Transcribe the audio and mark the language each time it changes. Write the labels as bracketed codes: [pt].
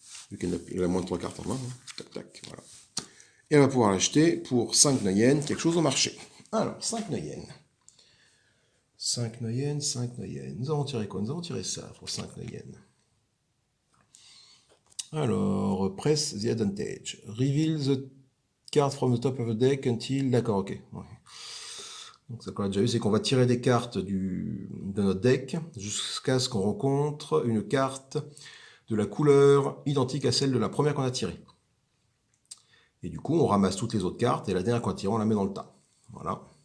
[fr] Vu qu'elle a moins de 3 cartes en main. Hein. Tac, tac, voilà. Et elle va pouvoir l'acheter pour 5 Noyennes, quelque chose au marché. Alors, 5 Noyennes. 5 Noyennes, 5 Noyennes. Nous avons tiré quoi? Nous avons tiré ça pour 5 Noyennes. [en] Alors, press the advantage. Reveal the card from the top of the deck until... [fr] D'accord, ok. Ouais. Donc, ça qu'on a déjà vu, c'est qu'on va tirer des cartes de notre deck jusqu'à ce qu'on rencontre une carte de la couleur identique à celle de la première qu'on a tirée. Et du coup, on ramasse toutes les autres cartes et la dernière qu'on a tirée, on la met dans le tas. Voilà.